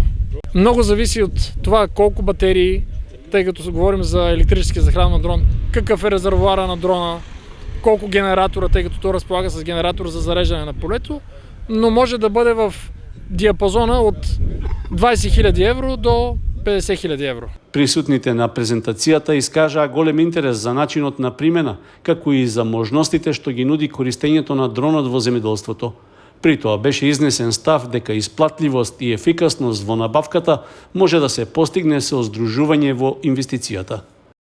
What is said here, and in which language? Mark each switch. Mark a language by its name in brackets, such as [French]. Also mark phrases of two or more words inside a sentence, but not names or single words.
[Bulgarian] Много зависи от това колко батерии, тъй като говорим за електрически захрана на дрон, какъв е резервоара на дрона, колко генератора, тъй като то разполага с генератор за зареждане на полето, но може да бъде в диапазона от 20 000 евро до 50 000 евро. [Macedonian] Присутните на презентацијата искажаа голем интерес за начинот на примена, како и за можностите што ги нуди користењето на дронот во земјоделството. При тоа беше изнесен став дека исплатливост и ефикасност во набавката може да се постигне со здружување во инвестицијата.